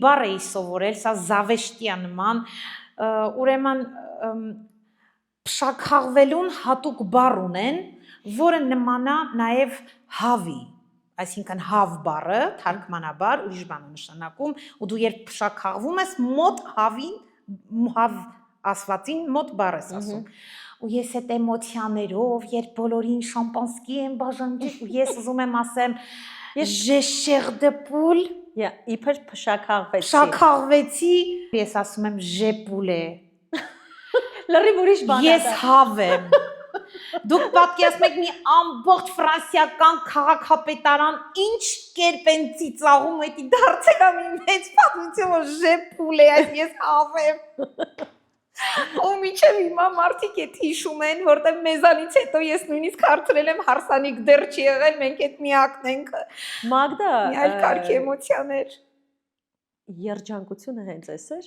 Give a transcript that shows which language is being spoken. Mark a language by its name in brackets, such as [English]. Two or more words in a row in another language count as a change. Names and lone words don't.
[Armenian] բառ էի սովորել, սա զավեշտիա նման, ուրեմն փշաքաղվելուն հատուկ բառ ունեն, որը նմանա նաև հավի, այսինքն հավ բառը, թարգմանաբար, ուրիշ բան է նշանակում, ու դու երբ փշաքաղվում ես, մոտ հավին, հավ ասվածին մոտ բառ ես ասում։ Ու ես այդ էմոցիաներով, երբ բոլորին շամպանսկի եմ բաժանում, ու ես ուզում եմ ասեմ, [French] je chair de poule, [Armenian] Իբր փշաքաղվեցի։ շաքաղվեցի, ես ասում եմ [French] je poulet, [Armenian] Լրիվ ուրիշ բան է ես դա։ հավ եմ։ Դուք պատկերացնում եք մի ամբողջ ֆրանսիական քաղաքապետարան ինչ կերպ են ծիծաղում, էդի դարձել է մի մեծ պատմություն, որ [French] je poulet, [Armenian] ես հավ եմ։ Ու միջև հիմա մարդիկ էդ հիշում են, որտեղ մեզանից հետո ես նույնիսկ հարցրել եմ հարսանիք դեռ չի եղել, մենք այդ միակն ենք։ Մագդա, Մի այլ կարգի էմոցիաներ։ երջանկությունը հենց էս էր։